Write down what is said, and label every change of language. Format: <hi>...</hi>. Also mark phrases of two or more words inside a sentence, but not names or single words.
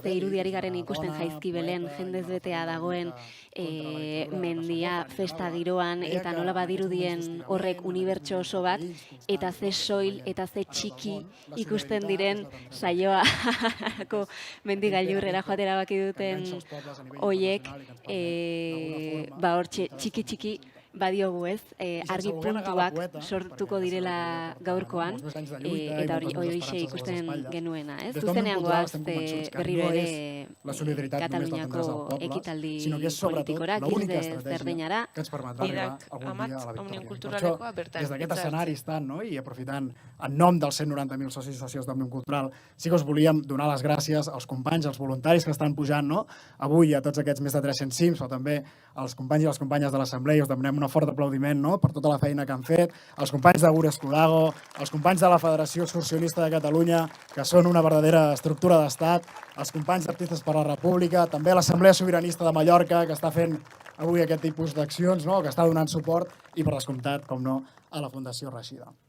<eu>Ze irudiari garen ikusten jaizkibelen jendez betea dagoen mendia festa giroan eta nola badirudien horrek unibertso oso bat eta ze soil eta ze txiki ikusten diren saioako mendigailurrera joatera baki duten hoiek hortxe txiki badiogu, ez, argi puntuak sortuko direla gaurkoan, eta horixe ikusten genuena, ez? Zuzenean goaz berriro ere Kataluniako ekitaldi politikora, Gilde Zerdeinara. Irak amat Òmnium Kulturalekoa bertan.</eu> <ca>Des d'aquest escenari estan, no? I aprofitant en nom dels 190.000 socis i sòcies d'Òmnium Cultural, sí que us volíem donar les gràcies als companys, als voluntaris que estan pujant, no? Avui a tots aquests més de 300 cims, però també als companys i les companyes de l'Assemblea, us demanem un fort aplaudiment, no?, per tota la feina que han fet, als companys de Gures Curago, als companys de la Federació Excursionista de Catalunya, que són una verdadera estructura d'estat, als companys d'Artistes per la República, també a l'Assemblea Sobiranista de Mallorca, que està fent avui aquest tipus d'accions, no?, que està donant suport, i per descomptat, com no, a la Fundació Reixida.</ca>